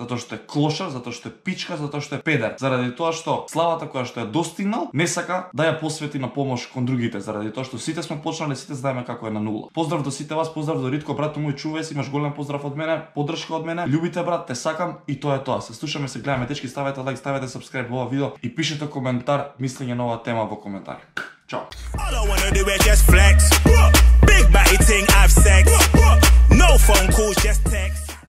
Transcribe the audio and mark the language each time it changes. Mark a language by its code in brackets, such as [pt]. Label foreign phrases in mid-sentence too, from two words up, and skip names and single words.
[mk] Затоа што е клошар, затоа што е пичка, затоа што е педер. Заради тоа што славата која што ја достигнал, не сака да ја посвети на помош кон другите, заради тоа што сите сме почнале, сите знаеме како е на нула. Поздрав до сите вас, поздрав до Ритко, брат мој, чувај се, имаш голем поздрав од мене, поддршка од мене. Љубите брат, те сакам и тоа е тоа. Се слушаме, се гледаме, дечки, ставете лайк, ставете subscribe во ова видео и пишете коментар, мислење на оваа тема во коментари. Чао. [en] All I wanna do is just flex. Big body thing, I've sex. No phone calls, just text.